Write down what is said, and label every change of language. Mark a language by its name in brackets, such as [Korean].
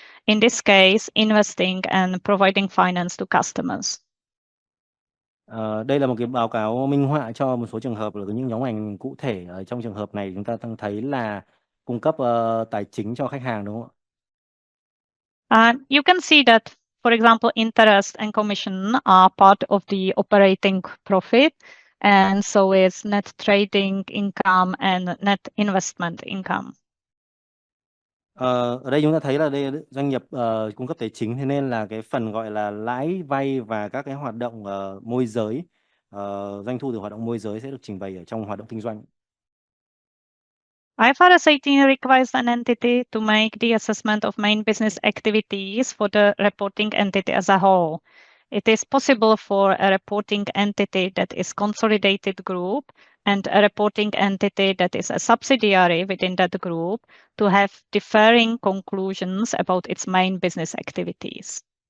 [English] In this case, investing and providing finance to customers. [Vietnamese] Đây là một cái báo cáo minh họa cho một số trường hợp là những nhóm ngành cụ thể. Trong trường hợp này chúng ta đang thấy là cung cấp tài chính cho khách hàng, đúng không ạ? [English] You can see that, for example, interest and commission are part of the operating profit, and so is net trading income and net investment income. [Vietnamese] Ở đây chúng ta thấy là đây doanh nghiệp cung cấp tài chính, thế nên là cái phần gọi là lãi vay và các cái hoạt động môi giới, doanh thu từ hoạt động môi giới sẽ được trình bày ở trong hoạt động kinh doanh. [English] IFRS 18 requires an entity to make the assessment of main business activities for the reporting entity as a whole. It is possible for a reporting entity that is consolidated group and a reporting entity that is a subsidiary within that group to have differing conclusions about its main business activities.